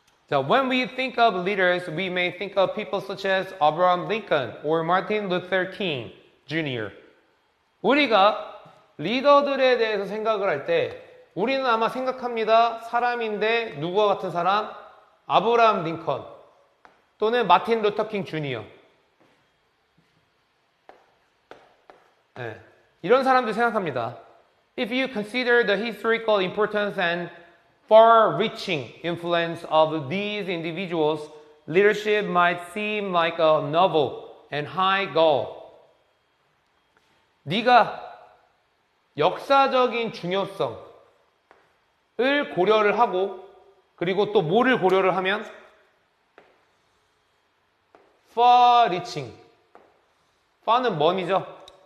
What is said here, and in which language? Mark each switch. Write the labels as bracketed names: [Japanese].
[English] 자, when we think of leaders, we may think of people such as Abraham Lincoln or Martin Luther King Jr. [Korean] 우리가 리더들에 대해서 생각을 할 때 우리는 아마 생각합니다. 사람인데 누구와 같은 사람? 아브라함 링컨 또는 마틴 루터 킹 주니어. 네. 이런 사람들 생각합니다. [English] If you consider the historical importance and far-reaching influence of these individuals, leadership might seem like a novel and high goal. [Korean] 네가 역사적인 중요성을 고려를 하고 그리고 또 뭐를 고려를 하면 far-reaching. far는 먼이죠.